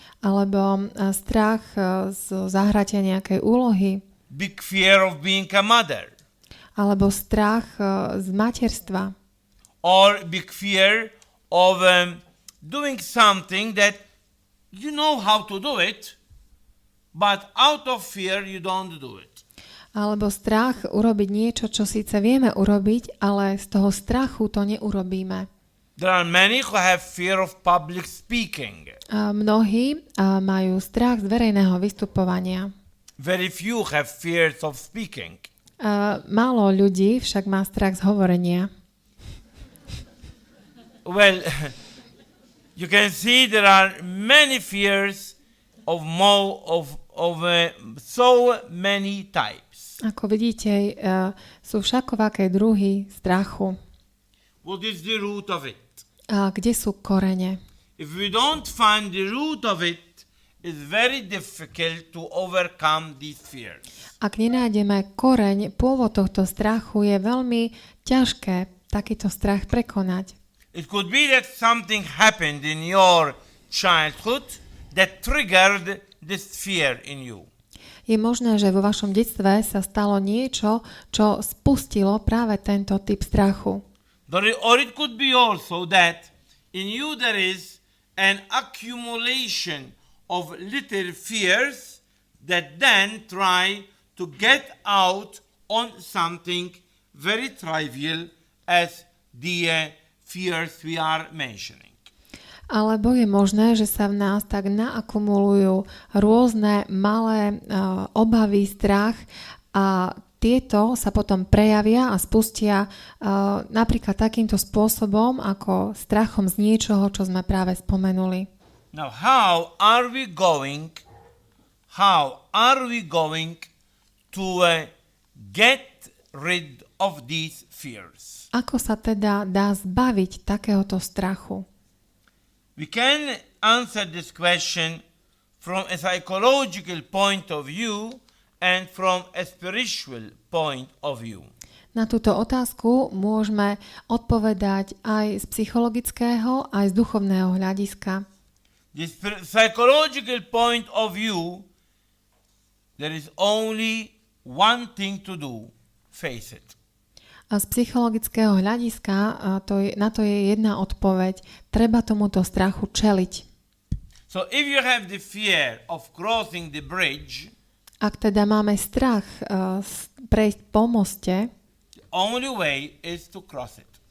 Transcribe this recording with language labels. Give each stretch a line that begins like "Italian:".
Slovak: Alebo strach z zahratia nejakej úlohy.
English: Big fear of being a mother.
Slovak: Alebo strach z materstva.
English: Or big fear of doing something that you know how to do it, but out of fear you don't do it.
Slovak: Alebo strach urobiť niečo, čo síce vieme urobiť, ale z toho strachu to neurobíme.
English: There are many who have fear of public speaking.
Slovak: Mnohí majú strach z verejného vystupovania.
English: Very few have fears of speaking.
Slovak: Málo ľudí však má strach z hovorenia.
English: Well, you can see there are many fears of so many types.
Slovak: Ako vidíte, sú všakovaké druhy strachu.
English: What is the root of it?
Slovak: A kde sú korene?
English: If we don't find the root of it, it's very difficult to overcome these fears.
Slovak: Ak nenájdeme koreň, pôvod tohto strachu, je veľmi ťažké takýto strach prekonať.
English: It could be that something happened in your childhood that triggered this fear in you.
Slovak: Je možné, že vo vašom detstve sa stalo niečo, čo spustilo práve tento typ strachu.
English: Or it could be also that in you there is an accumulation of little fears that then try to get out on something very trivial as the fears we are mentioning.
Slovak: Alebo je možné, že sa v nás tak naakumulujú rôzne malé obavy, strach a tieto sa potom prejavia a spustia napríklad takýmto spôsobom ako strachom z niečoho, čo sme práve spomenuli.
English: Now how are we going to get rid of these fears?
Slovak: Ako sa teda dá zbaviť takéhoto strachu?
English: We can answer this question from a psychological point of view and from a spiritual point of view.
Slovak: Na túto otázku môžeme odpovedať aj z psychologického, aj z duchovného hľadiska.
English: The psychological point of view, there is only one thing to do, face it.
Slovak: A z psychologického hľadiska na to je jedna odpoveď. Treba tomuto strachu čeliť.
English: So if you have the fear of crossing the bridge,
Slovak: ak teda máme strach prejsť po moste,
English: the only way is to cross it.